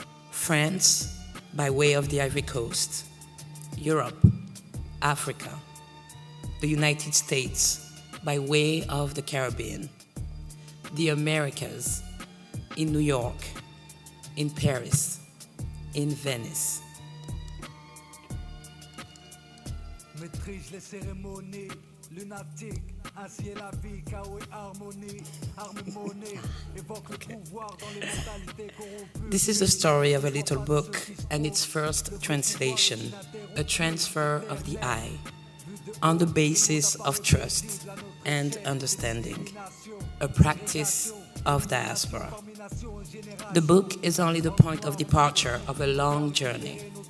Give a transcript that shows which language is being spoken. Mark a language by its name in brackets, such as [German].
[English] France, by way of the Ivory Coast, Europe, Africa, the United States, by way of the Caribbean, the Americas, in New York, in Paris, in Venice. [French] Maîtrise les cérémonies lunatiques, ainsi est la vie, chaos et harmonie, harmonie, évoque le pouvoir dans les mentalités corrompues. [English] This is the story of a little book and its first translation, a transfer of the I, on the basis of trust and understanding, a practice of diaspora. The book is only the point of departure of a long journey.